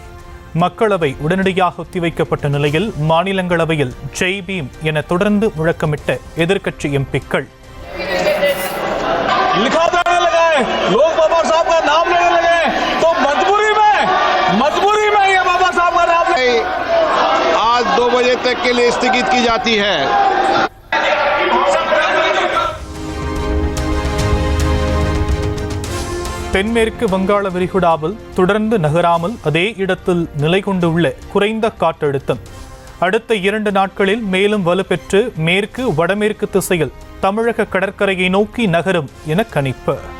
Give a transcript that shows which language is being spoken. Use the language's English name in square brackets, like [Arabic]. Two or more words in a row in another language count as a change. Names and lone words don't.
[Tamil] மக்களவை உடனடியாக ஒத்திவைக்கப்பட்ட நிலையில் மாநிலங்களவையில் ஜெய் பீம் என தொடர்ந்து முழக்கமிட்ட எதிர்க்கட்சி எம்பிக்கள் [Hindi] आज 2 बजे तक के लिए स्थगित की जाती है. [Tamil] தென்மேற்கு வங்காள விரிகுடாவில் தொடர்ந்து நகராமல் அதே இடத்தில் நிலை கொண்டுள்ள குறைந்த காற்றழுத்தம் அடுத்த 2 நாட்களில் மேலும் வலுப்பெற்று மேற்கு வடமேற்கு திசையில் தமிழக கடற்கரையை நோக்கி நகரும் என கணிப்பு.